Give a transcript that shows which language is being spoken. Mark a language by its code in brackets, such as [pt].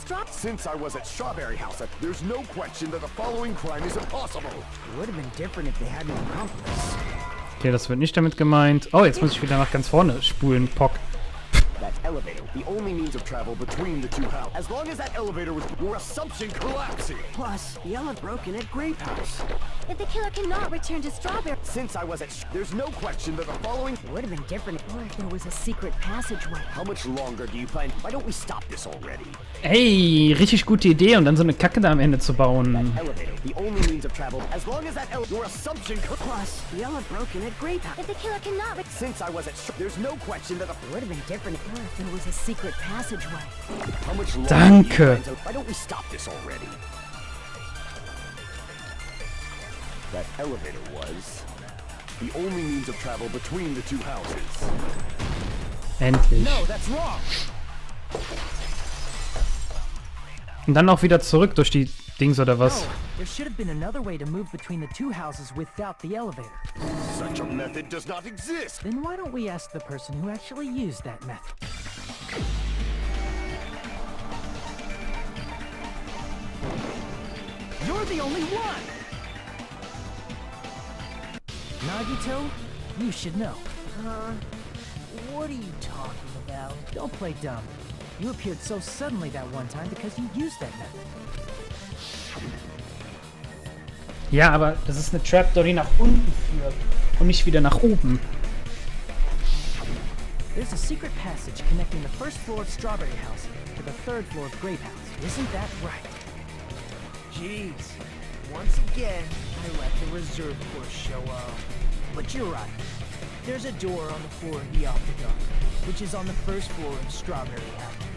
[en] Since I was at Strawberry House, there's no question that the following crime is impossible. It would have been different if they had no accomplice. [de] Okay, das wird nicht damit gemeint. Oh, jetzt muss ich wieder nach ganz vorne spulen, Pock. [en] That elevator, the only means of travel between the two houses. As long as that elevator was your assumption collapsing. Plus, the elevator broken at Grape House. If the killer cannot return to Strawberry... Since I was at there's no question that the following... It would have been different. Or if there was a secret passageway. How much longer do you plan? Why don't we stop this already? [de] Hey, richtig gute Idee, und dann so eine Kacke da am Ende zu bauen. [en] Elevator, the only means of travel. As long as that your assumption... Plus, the elevator broken at Grape House. If the killer cannot... Since I was at there's no question that the... It would have been different. Or if there was a secret passageway. How much longer [de] Danke. [en] do you plan to... Why don't we stop this already? That elevator was the only means of travel between the two houses. [de] Endlich. [en] No, that's wrong. [de] Und dann auch wieder zurück durch die Dings oder was? [en] No, there should have been another way to move between the two houses without the elevator. Such a method does not exist. Then why don't we ask the person who actually used that method? You're the only one. Nagito, you should know. What are you talking about? Don't play dumb. You appeared so suddenly that one time because you used that method. [de] Ja, aber das ist eine Trapdoor, die nach unten führt und nicht wieder nach oben. [en] There's a secret passage connecting the first floor of Strawberry House to the third floor of Grape House. Isn't that right? Jeez. Once again, I let the reserve force show up. But you're right. There's a door on the floor of the Octagon, which is on the first floor of Strawberry House.